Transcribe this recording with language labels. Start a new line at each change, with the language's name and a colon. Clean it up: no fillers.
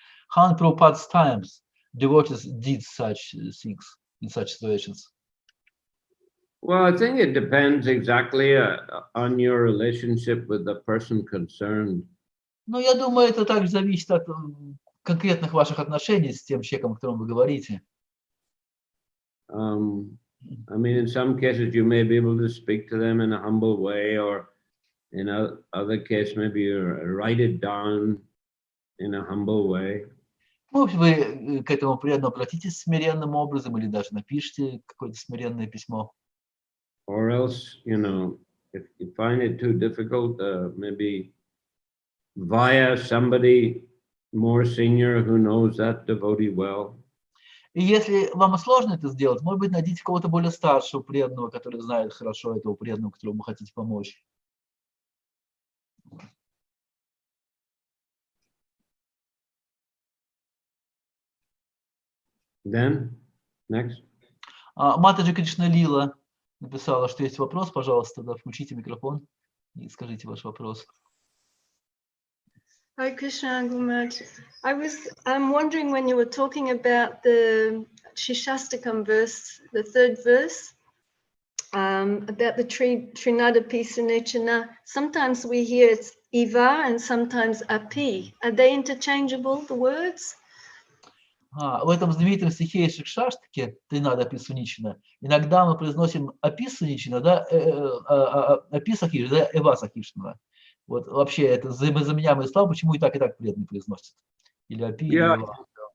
English: How in Prabhupada's times devotees did such things in such situations? Well, I think it depends exactly on your relationship with the person concerned.
Russian: Ну, я думаю, это также зависит от конкретных ваших отношений с тем человеком, о котором вы говорите.
English: I mean, in some cases, you may be able to speak to them in a humble way, or in other cases, maybe you write it down in a humble way.
Russian: Может, вы к этому преданному обратитесь смиренным образом или даже напишите какое-то смиренное письмо.
English: Or else, you know, if you find it too difficult, maybe via somebody more senior who knows that devotee well.
Russian: И если вам сложно это сделать, может быть, найдите кого-то более старшего преданного, который знает хорошо этого преданного, которому вы хотите помочь.
English: Then, next.
Russian: Матаджи Кришна-лила написала, что есть вопрос. Пожалуйста, да, включите микрофон и скажите ваш вопрос.
English: Hi Krishna Gurmat. I'm wondering when you were talking about the Shishastakam verse, the third verse, about the Trinada Pisanechana. Sometimes we hear it's Iva and sometimes Api. Are they interchangeable, the words?
Russian: В этом знаменитом стихе Шикшаштаке, Тринада Аписуничина, иногда мы произносим Аписуничина, да, Аписахиш, да, Эвасахишна. Вот вообще это взаимозаменяемые слова, почему и так преданные произносят? Или Апи, или Эва.